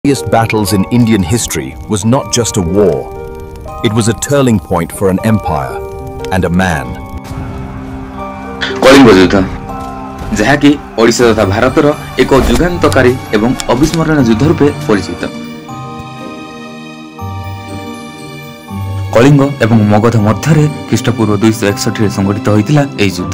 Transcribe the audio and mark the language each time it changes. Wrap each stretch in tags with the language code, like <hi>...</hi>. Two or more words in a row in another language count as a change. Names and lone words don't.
<en>Biggest battles in Indian history was not just a war. It was a turning point for an empire and a man.</en> <or>କଳିଙ୍ଗ ଯୁଦ୍ଧ ଯାହାକି ଓଡ଼ିଶା ତଥା ଭାରତର ଏକ ଯୁଗାନ୍ତକାରୀ ଏବଂ ଅବିସ୍ମରଣୀୟ ଯୁଦ୍ଧ ରୂପେ ପରିଚିତ। କଳିଙ୍ଗ ଏବଂ ମଗଧ ମଧ୍ୟ ଖ୍ରୀଷ୍ଟପୂର୍ବ 261 ସଂଘଟିତ ହୋଇଥିଲା ଏହି ଯୁଦ୍ଧ।</or>